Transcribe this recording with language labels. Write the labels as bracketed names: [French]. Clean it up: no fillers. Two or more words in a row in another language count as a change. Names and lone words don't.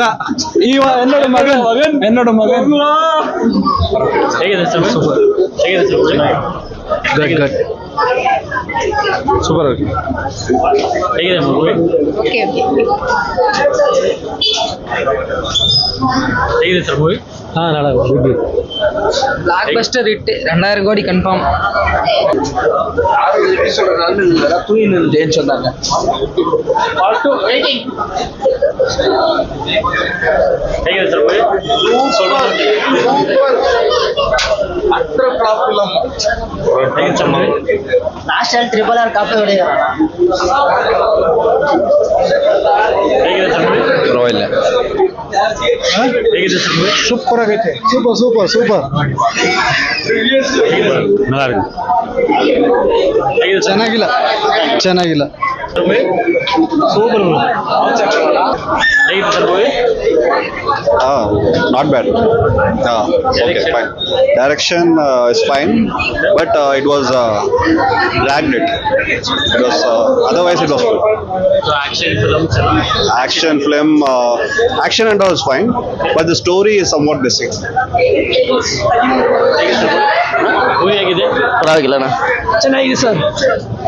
[Kannada] ಎನ್ನೋಡು ಮಗ. ಹೇಗಿದೆ ಸರ್? ಸೂಪರ್. ಹೇಗಿದೆ ಸರ್? ಸೂಪರ್. ಹೇಗಿದೆ ಮೂವಿ? ಹೇಗಿದೆ ಸರ್ ಮೂವಿ? [Tamil] நல்லா [English] blockbuster hit. [Tamil] 2000 கோடி கன்ஃபார்ம். ஏன்னு சொன்னாங்க. [Kannada] ಹೇಗಿದೆ ಸರ್ ಮೂವಿ? ಹೇಗಿದೆ ಸರ್ ಮೂವಿ? ಲಾಸ್ಟಲ್ಲಿ RRR ಕಾಪಿ ಹೊಡೆಯೋಣ. ಹೇಗಿದೆ ಸರ್ ಮೂವಿ? ಪರವಾಗಿಲ್ಲ. ಹೇಗಿದೆ ಸರ್ ಮೂವಿ? ಸೂಪರ್ ಆಗೈತೆ. ಸೂಪರ್. [Tamil] நல்லா இருக்கு. [Kannada] ಹೇಗಿದೆ ಸರ್? ಚೆನ್ನಾಗಿಲ್ಲ. ಸೂಪರ್. ಹೇಗಿದೆ ಸರ್ ಮೂವಿ? [English] Not bad. Okay, fine. Direction is fine, but it was dragged it. It was otherwise it was good. action film sir. Action and all is fine, but the story is somewhat missing. [Kannada] ಮೂವಿ ಹೇಗಿದೆ? ಪರವಾಗಿಲ್ಲ. ಚೆನ್ನಾಗಿದೆ ಸರ್.